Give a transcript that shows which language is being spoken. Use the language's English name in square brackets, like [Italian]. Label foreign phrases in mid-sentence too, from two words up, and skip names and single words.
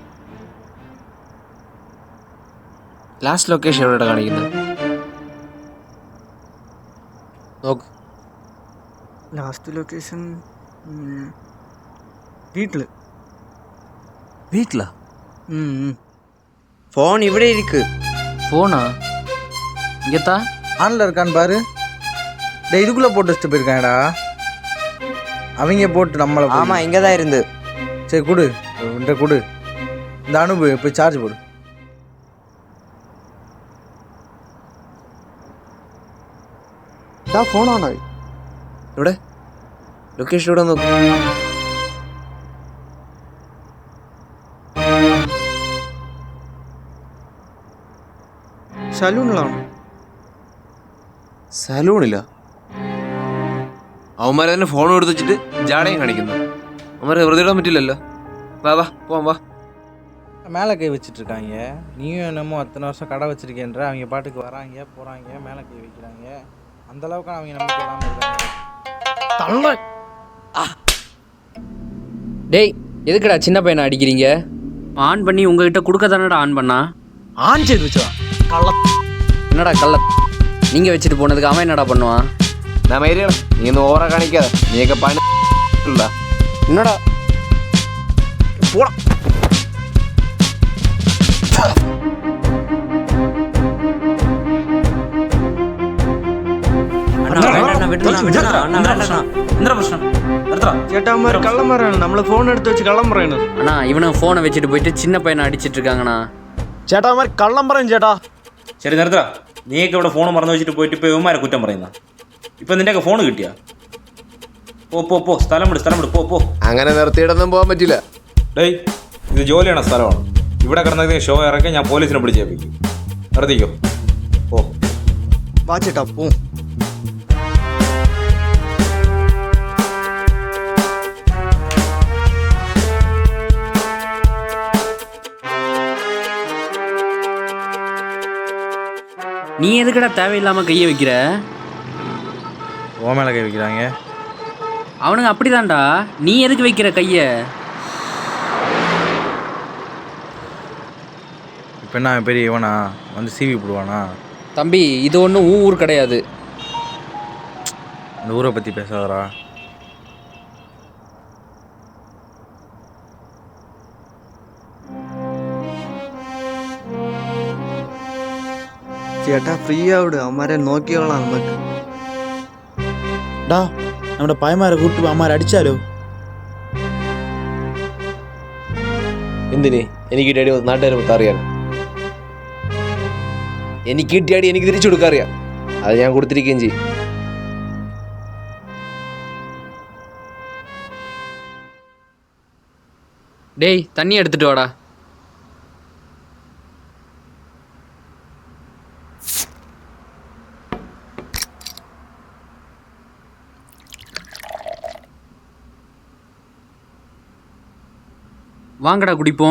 [Malayalam] ലാസ്റ്റ് ലൊക്കേഷൻ എവിടെ കാണിക്കുന്നത്? നോക്ക്. ലാസ്റ്റ് ലൊക്കേഷൻ വീട്ടിൽ. വീട്ടിലാ? ഫോൺ ഇവിടെ ഇരിക്ക്. [Tamil] ஃபோனா? இங்கேத்தா. ஆன்ல இருக்கான்னு பாரு. டேய் இதுக்குள்ளே போட்டு வச்சுட்டு போயிருக்காங்கடா. அவங்க போட்டு நம்மளை ஆமா, இங்கே தான் இருந்து. சரி கொடு, இந்த கொடு. இந்த அனுபு போய் சார்ஜ் போடு. [Malayalam] ഡാ ഫോണാണോ? ഇവിടെ ലൊക്കേഷൻ ഇവിടെ നോക്ക്. സലൂണിലാണോ? സലൂണില്ല. അവന്മാരെ തന്നെ ഫോൺ എടുത്ത് വെച്ചിട്ട് ജാടയും കാണിക്കുന്നു. അവന്മാരെ വെറുതെ ഇടാൻ പറ്റില്ലല്ലോ. വാ വാ പോവാം വാ. [Tamil] மேலே கை வச்சுட்டு இருக்காங்க. நீயும் என்னமோ அத்தனை வருஷம் கடை வச்சிருக்கேன்ற அவங்க பாட்டுக்கு வராங்க போகிறாங்க, மேலே கை வைக்கிறாங்க. அந்த அளவுக்கு அவங்க நம்பிக்கை இல்லாமல் இருக்காங்க. டேய், எதுக்குடா சின்ன பையனை அடிக்கிறீங்க? ஆன் பண்ணி உங்ககிட்ட கொடுக்க தானடா ஆன் பண்ணா. [Malayalam] ஆன் ചെയ്ത് വെച്ചോ കള്ള. [Tamil] என்னடா கள்ள? நீங்கள் வச்சுட்டு போனதுக்கு அவன் என்னடா பண்ணுவான்? [Malayalam] நான் മൈരിയാണ്. നീ ഒന്ന് ഓവറാ കാണിക്കാതെ. നീയൊക്കെ പണി [Tamil] என்னடா [Malayalam] പോടാ. എന്താ പ്രശ്നം? നിർത്തടാ. ചേട്ടാമാർ കള്ളന്മാരാണ്. നമ്മൾ ഫോൺ എടുത്ത് വെച്ച് കള്ളം പറയണത്. [Tamil] அண்ணா, இவனும் ஃபோனை வச்சுட்டு போயிட்டு சின்ன பையனை அடிச்சிட்டு இருக்காங்கண்ணா. [Malayalam] ചേട്ടാ അവന്മാർ കള്ളം പറയും ചേട്ടാ. ശരി നിർത്തടാ. നീയൊക്കെ ഇവിടെ ഫോൺ മറന്നു വെച്ചിട്ട് പോയിട്ട് ഇപ്പോൾ ഇവന്മാരെ കുറ്റം പറയുന്ന. ഇപ്പം നിൻ്റെയൊക്കെ ഫോൺ കിട്ടിയാ? പോ സ്ഥലം വിട് പോ. അങ്ങനെ നിർത്തിയിടൊന്നും പോകാൻ പറ്റില്ല. ഡേയ്, ഇത് ജോലിയാണ്, സ്ഥലമാണ്. ഇവിടെ കിടന്നതിന് ഷോ ഇറക്കി ഞാൻ പോലീസിനെ പിടിച്ചേൽപ്പിക്കും. നിർത്തിക്കോ. ഓ വാ ചേട്ടാ പോ. [Tamil] நீ எதுக்குடா தேவையில்லாமல் கையை வைக்கிற? ஓ மேலே கை வைக்கிறாங்க. அவனுங்க அப்படிதான்டா. நீ எதுக்கு வைக்கிற கையை? இப்போ என்ன அவன் பெரிய இவனா வந்து சீவி போடுவானா? தம்பி, இது ஒன்றும் ஊர் கிடையாது. இந்த ஊரை பற்றி பேசாதடா. [Malayalam] ചേട്ടാ ഫ്രീ ആവിട്. അവന്മാരെ നോക്കിയോളാം നമുക്ക്. ഡാ നമ്മുടെ പയ്യന്മാരെ കൂട്ടി അമ്മാരെ അടിച്ചാലോ? എന്തിന്? എനിക്ക് കിട്ടിയ അടി നാട്ടുകാർ മൊത്തം അറിയാം. എനിക്ക് കിട്ടിയ അടി എനിക്ക് തിരിച്ചു കൊടുക്കാൻ അറിയാം. അത് ഞാൻ കൊടുത്തിരിക്കുകയും ചെയ്യും. [Tamil] டேய் தண்ணி எடுத்துட்டு வாடா. வாங்கடா குடிப்போம்.